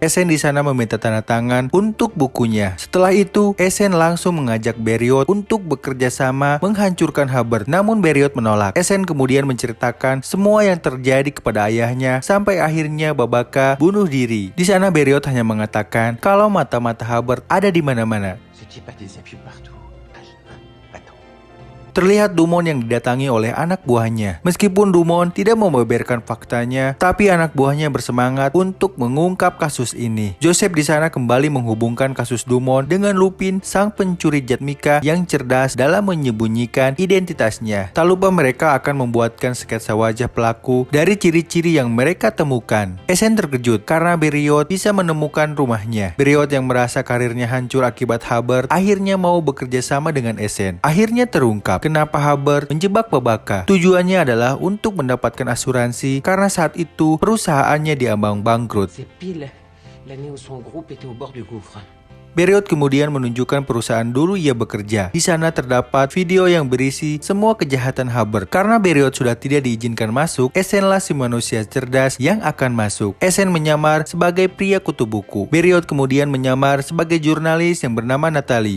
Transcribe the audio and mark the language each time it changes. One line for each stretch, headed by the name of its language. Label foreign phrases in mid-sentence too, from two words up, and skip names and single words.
Indonesian: Essen di sana meminta tanda tangan untuk bukunya. Setelah itu, Essen langsung mengajak Beriot untuk bekerja sama menghancurkan Hubbard, namun Beriot menolak. Essen kemudian menceritakan semua yang terjadi kepada ayahnya sampai akhirnya Babaka bunuh diri. Di sana Beriot hanya mengatakan kalau mata-mata Hubbard ada di mana-mana.
French: Ce type a des appuis partout. Attends.
Indonesian: Terlihat Dumont yang didatangi oleh anak buahnya. Meskipun Dumont tidak membeberkan faktanya, tapi anak buahnya bersemangat untuk mengungkap kasus ini. Joseph di sana kembali menghubungkan kasus Dumont dengan Lupin, sang pencuri Jatmika yang cerdas dalam menyembunyikan identitasnya. Tak lupa mereka akan membuatkan sketsa wajah pelaku dari ciri-ciri yang mereka temukan. Essen terkejut karena Beriot bisa menemukan rumahnya. Beriot yang merasa karirnya hancur akibat Hubbard akhirnya mau bekerja sama dengan Essen. Akhirnya terungkap kenapa Hubbard menjebak Babaka. Tujuannya adalah untuk mendapatkan asuransi karena saat itu perusahaannya diambang bangkrut.
French: C'est pile l'année où son groupe était au bord du gouffre.
Indonesian: Beriot kemudian menunjukkan perusahaan dulu ia bekerja. Di sana terdapat video yang berisi semua kejahatan Hubbard. Karena Beriot sudah tidak diizinkan masuk, Essenlah si manusia cerdas yang akan masuk. Essen menyamar sebagai pria kutu buku. Beriot kemudian menyamar sebagai jurnalis yang bernama Natalie.